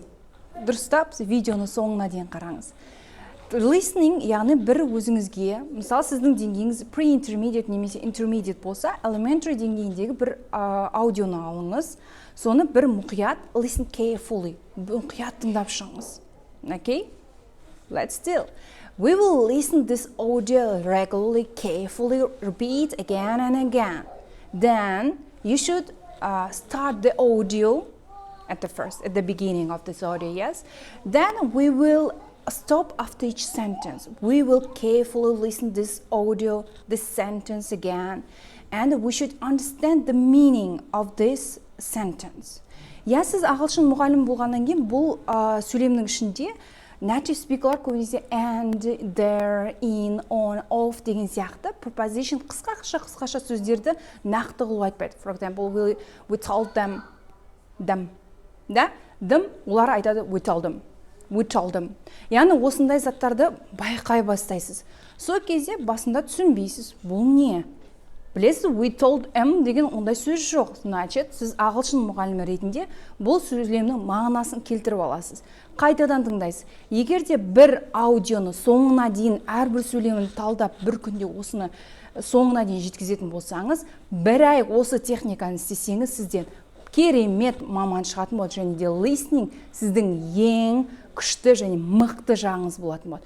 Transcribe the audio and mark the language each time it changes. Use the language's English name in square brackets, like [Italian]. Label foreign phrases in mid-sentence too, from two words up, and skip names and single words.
[Kazakh] Дұрыстап, видеоны соңына дейін қараңыз. Listening, яғни бір өзіңізге, мысалы сіздің деңгейіңіз pre-intermediate немесе intermediate болса, elementary деңгейіндегі бір аудионы алыңыз, соны бір мұқият, [English] listen carefully, [Kazakh] мұқият тыңдап шығыңыз. [English] Okay? Let's do. We will listen this audio regularly, carefully, repeat again and again. Then you should start the audio at the beginning of this audio, yes? Then we will stop after each sentence. We will carefully listen this audio, this sentence again, and we should understand the meaning of this sentence. [Kazakh] Я сіз ағылшын мұғалім болғаннан кейін бұл сөйлемнің ішінде [English] native speakerлар [Kazakh] көбінесе [English] and, there, in, on, of [Kazakh] деген сияқты preposition қысқаша сөздерді нақты қылып айтпайды. [English] For example, we told them. Да? Them, [Kazakh] олар айтады [English] we told them. [Kazakh] Яғни осындай заттарды байқай бастайсыз. Сол кезде басында түсінбейсіз. Бұл не? Білесіз, [English] we told them [Kazakh] деген ондай сөз жоқ. Значит, сіз ағылшын мұғалімі ретінде бұл сөйлемнің мағынасын келтіріп аласыз. Қайтадан тыңдайсыз. Егер де бір аудионы соңына дейін әрбір сөйлемін талдап бір күнде осыны соңына дейін жеткізетін болсаңыз, бір ай осы техниканы істесеңіз, сізден керемет маман шығатын болады, және де listening сіздің ең күшті және мықты жағыңыз болатын болады.